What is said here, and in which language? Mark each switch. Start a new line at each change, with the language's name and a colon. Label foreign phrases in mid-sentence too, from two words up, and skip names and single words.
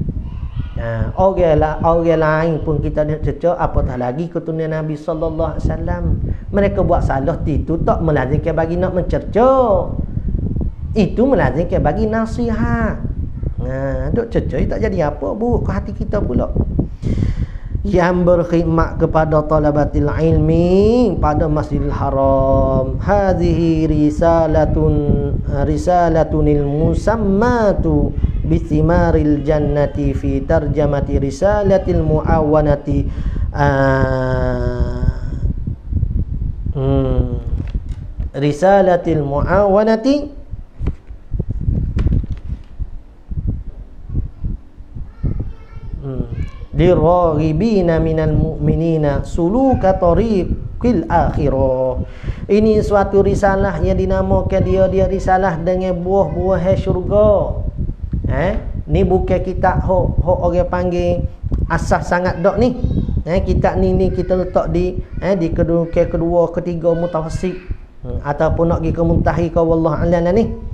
Malay: Orang lain pun kita nak cerca, apatah lagi keturunan Nabi
Arabic: صلى الله عليه وسلم.
Malay: Mereka buat salah itu tak melazimkan bagi nak mencerca. Itu melazimkan bagi nasihat. Duk cerca tak jadi apa, buruk ke hati kita pula. Yang berkhidmat kepada
Arabic: طلبة العلم
Malay: pada Masjidil Haram.
Arabic: هذه الرسالة المسماة بثمار الجنة في ترجمة رسالة المعاونة رسالة المعاونة للراغبين من المؤمنين سلوك طريق الآخرة.
Malay: Ini suatu risalah yang dinamakan dia risalah dengan buah-buah syurga. Ni bukan kitab hok orang panggil asas sangat dok ni. Kitab ni kita letak di kedua ketiga mutawassit, ataupun nak pergi ke muntahi ke
Arabic: والله أعلم
Malay: ni.